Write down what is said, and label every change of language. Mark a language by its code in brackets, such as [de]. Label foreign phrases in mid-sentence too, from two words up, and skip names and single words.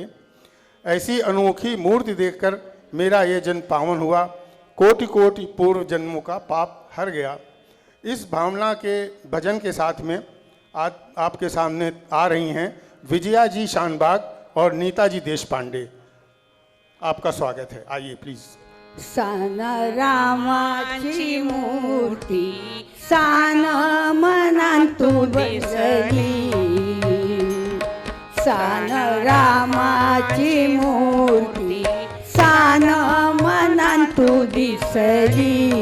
[hi] ऐसी अनोखी मूर्ति देखकर मेरा ये जन्म पावन हुआ। कोटि कोटि पूर्व जन्मों का पाप हर गया। इस भावना के भजन के साथ में आज आपके सामने आ रही हैं विजया जी शानबाग और नीता जी देश पांडे। आपका स्वागत है, आइए प्लीज। [mr] सान रामाची मूर्ती सान मनांतू बसली सान रामाची मूर्ती सान मनांतू दिसली